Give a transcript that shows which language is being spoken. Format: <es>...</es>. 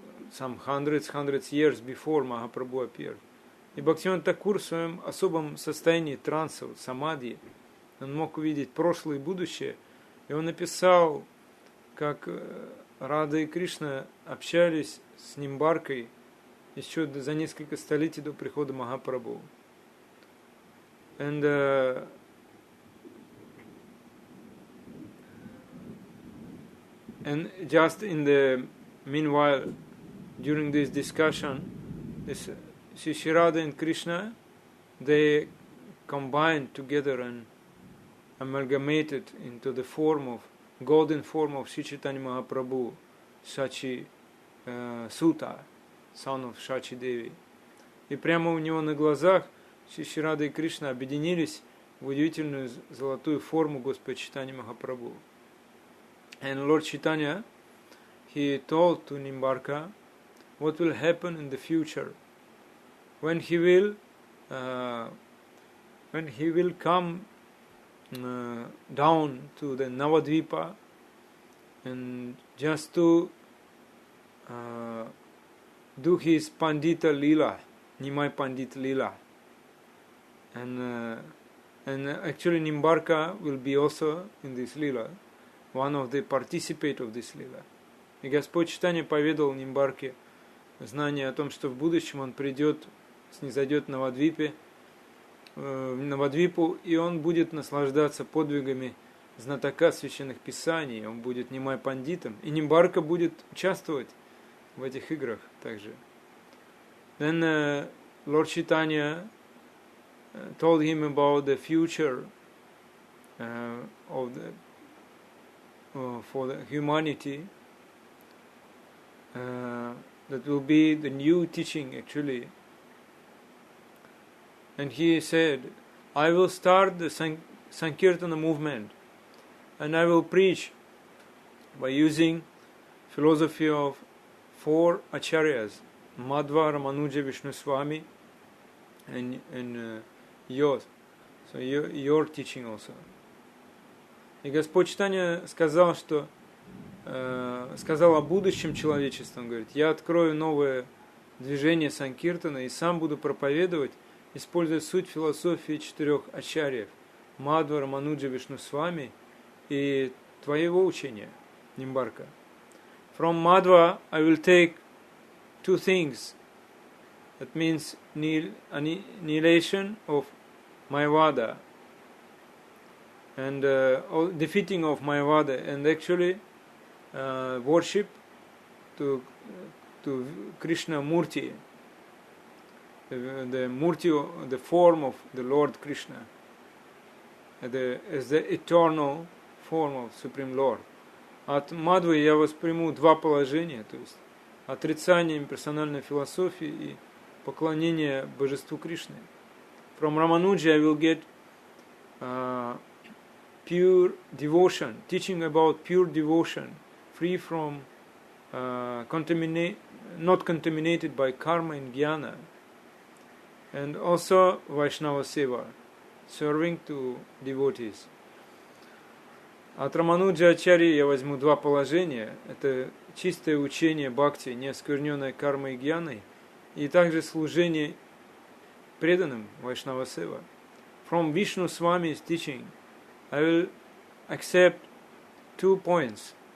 <en>Some hundreds years before Mahaprabhu appeared.</en> <ru>И Бхактивинода Такур в своем особом состоянии транса, самадхи, он мог увидеть прошлое и будущее, и он написал, как Рада и Кришна общались с Нимбаркой еще за несколько столетий до прихода Махапрабху.</ru> <en>And just in the meanwhile, during this discussion, Shri Radha and Krishna, they combined together and amalgamated into the golden form of Sri Chaitanya Mahaprabhu, Shachi Suta, son of Shachi Devi.</en> <ru>И прямо у него на глазах Шри Рада и Кришна объединились в удивительную золотую форму Господа Чайтаньи Махапрабху.</ru> <en>And Lord Chaitanya, he told to Nimbarka what will happen in the future when he will come down to the Navadvipa and just to do his Pandita Lila, Nimai Pandit Lila. And actually Nimbarka will be also in this Lila, one of the participants of this Lila.</en> <ru>И Господь Чайтанья поведал Нимбарке знание о том, что в будущем он снизойдет на Навадвипу, и он будет наслаждаться подвигами знатока священных писаний, он будет Нимай Пандитом, и Нимбарка будет участвовать в этих играх также.</ru> <en>Then Lord Chaitanya told him about the future for the humanity, that will be the new teaching actually. And he said, I will start the Sankirtana movement, and I will preach by using philosophy of 4 acharyas, Madhva, Ramanuja, Vishnu Swami, and yours. So your teaching also.</en> <ru>И Господь Чайтанья сказал о будущем человечества. Он говорит, я открою новое движение Санкиртана и сам буду проповедовать, используя суть философии 4 ачарьев, Мадхва, Рамануджа, Вишну Свами и твоего учения, Нимбарка.</ru> <en>From Madhva I will take 2 things, That means annihilation of Mayavada and defeating of Mayavada, and actually worship to Krishna Murti, the Murti, the form of the Lord Krishna, as the eternal form of Supreme Lord.</en> <ru>От Мадхвы я восприму два положения, то есть отрицание имперсональной философии и поклонение божеству Кришны.</ru> <en>From Ramanuja I will get pure devotion, teaching about pure devotion, free from not contaminated by karma and jnana, and also Vaishnava Seva, serving to devotees.</en> <ru>От Рамануджа Ачарьи я возьму два положения. Это чистое учение бхакти, не оскверненное кармой и гьяной, и также служение преданным Вайшнава Сева.</ru> <en>From Vishnu Swami's teaching, I will accept 2 points.</en>